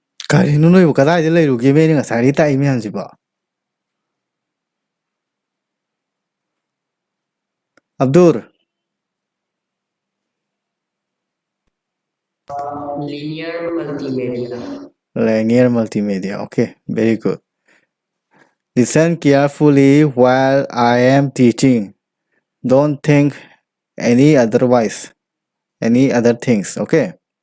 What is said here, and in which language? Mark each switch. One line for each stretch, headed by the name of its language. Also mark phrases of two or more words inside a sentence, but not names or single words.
Manipuri: ꯀꯔꯤꯅꯣ ꯅꯣꯏꯕꯨ ꯀꯗꯥꯏꯗ ꯂꯩꯔꯨꯒꯦꯃꯦ ꯑꯩꯅ ꯉꯁꯥꯏꯗꯒꯤ ꯇꯥꯛꯏ ꯃꯌꯥꯝꯁꯤꯕꯣ ꯑꯕꯗꯨꯔ
English: Linear multimedia. linear multimedia okay very good listen carefully while I am teaching don't think any otherwise any other things okay